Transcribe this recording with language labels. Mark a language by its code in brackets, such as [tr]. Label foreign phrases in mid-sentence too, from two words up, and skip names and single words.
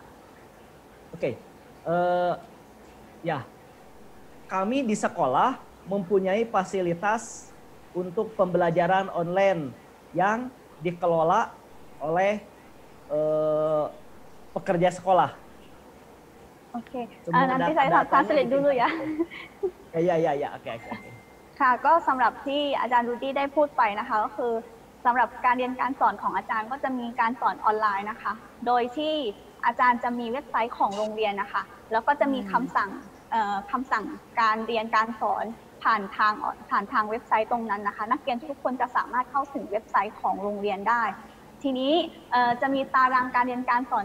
[id] Oke, ya, kami di sekolah mempunyai fasilitas untuk pembelajaran online yang dikelola oleh pekerja sekolah. Oke, Semua nanti saya datanya translate dulu ya. Ya, oke. [th] ค่ะก็สำหรับที่อาจารย์รูดี้ได้พูดไปนะคะก็คือสำหรับการเรียนการสอนของอาจารย์ก็จะมีการสอนออนไลน์นะคะโดยที่อาจารย์จะมีเว็บไซต์ของโรงเรียนนะคะแล้วก็จะมีคำสั่ง การเรียนการสอนผ่านทางเว็บไซต์ตรงนั้นนะคะนักเรียนทุกคนจะสามารถเข้าถึงเว็บไซต์ของโรงเรียนได้ทีนี้จะมีตารางการเรียนการสอน